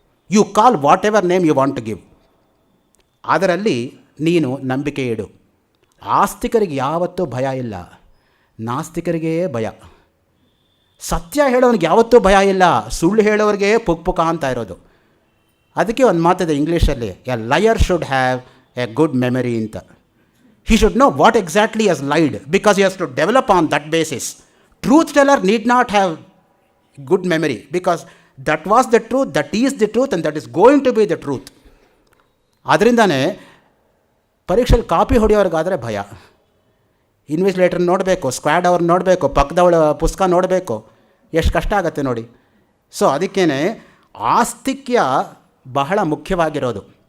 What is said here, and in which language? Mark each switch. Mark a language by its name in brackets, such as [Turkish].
[English] You call whatever name you want to give. [Kannada] ಅದರಲ್ಲಿ ನೀನು ನಂಬಿಕೆ ಇಡು. ಆಸ್ತಿಕರಿಗೆ ಯಾವತ್ತೂ ಭಯ ಇಲ್ಲ, ನಾಸ್ತಿಕರಿಗೇ ಭಯ. ಸತ್ಯ ಹೇಳೋನಿಗೆ ಯಾವತ್ತೂ ಭಯ ಇಲ್ಲ, ಸುಳ್ಳು ಹೇಳೋರಿಗೆ ಪುಕ್ ಅಂತ ಇರೋದು. ಅದಕ್ಕೆ ಒಂದು ಮಾತಿದೆ ಇಂಗ್ಲೀಷಲ್ಲಿ, [English] A liar should have a good memory ಅಂತ. He should know what exactly he has lied because he has to develop on that basis. Truth teller need not have good memory because that was the truth, that is the truth and that is going to be the truth. [Kannada] ಅದರಿಂದನೇ ಪರೀಕ್ಷೆಯಲ್ಲಿ copy ಹೊಡೆಯೋರಿಗಾದರೆ ಭಯ. Invigilator ನೋಡಬೇಕು, squad ಅವ್ರು ನೋಡಬೇಕು, ಪಕ್ಕದವಳ ಪುಸ್ತಕ ನೋಡಬೇಕು, ಎಷ್ಟು ಕಷ್ಟ ಆಗುತ್ತೆ ನೋಡಿ. ಸೊ ಅದಕ್ಕೇ ಆಸ್ತಿಕ್ಯ ಬಹಳ ಮುಖ್ಯವಾಗಿರೋದು.